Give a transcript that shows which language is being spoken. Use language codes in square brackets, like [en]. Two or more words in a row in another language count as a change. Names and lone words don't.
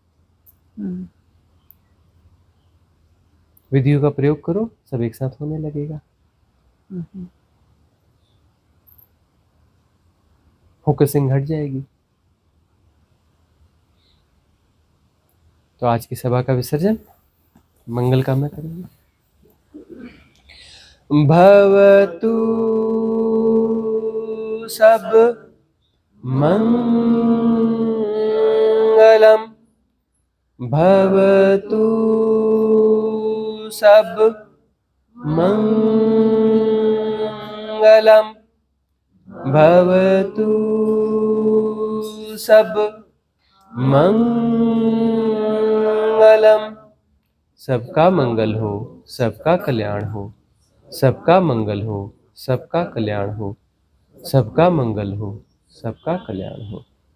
[hi] विधियों का प्रयोग करो, सब एक साथ होने लगेगा। फोकसिंग हट जाएगी। तो आज की सभा का विसर्जन मंगल कामना करेंगे। [pi] भवतु सब मंगलम, भवतु सब मंगलम, भवतु सब मंगलम। [hi] सबका मंगल हो, सबका कल्याण हो, सबका मंगल हो, सबका कल्याण हो, सबका मंगल हो, सबका कल्याण हो।